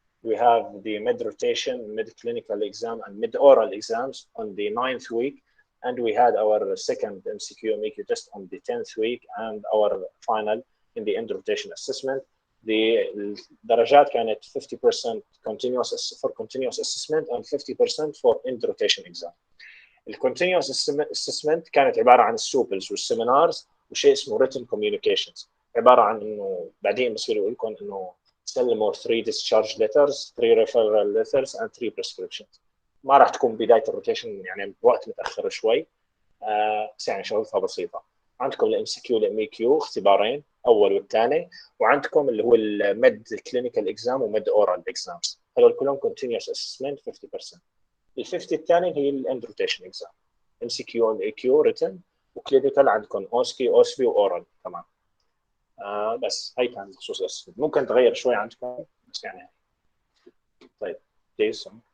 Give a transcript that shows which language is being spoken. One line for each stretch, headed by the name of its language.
English: We have the mid rotation, mid clinical exam and mid oral exams on the 9th week. And we had our second MCQ and MEQ test on the 10th week and our final in the end rotation assessment.
Arabic: الدرجات كانت
English: 50% for continuous assessment and 50% for end rotation exam.
Arabic: الكونتينيوس اسسمنت كانت عباره عن السوبلز والسيمينارز وشيء اسمه
English: written communications.
Arabic: عباره عن انه بعدين بصير يقول لكم انه سلموا
English: 3 discharge letters 3 referral letters and 3 prescriptions.
Arabic: ما راح تكون بدايه الروتيشن يعني بوقت متاخر شوي. بس يعني شغلتها بسيطه. عندكم الام سي كيو والام اي كيو اختبارين اول والثاني، وعندكم اللي هو الميد كلينيكال اكزام وميد اورال اكزامز. هذول كلهم
English: continuous assessment
Arabic: 50%. ال 50 الثاني هي الاند روتيشن اكزام، ام سي كيو ام اي كيو ريتن، وكلينيكال عندكم اوسكي اوسبي واورال كمان. بس هي كان بخصوص الاسسمنت، ممكن تغير شوي عندكم بس يعني. طيب بليز.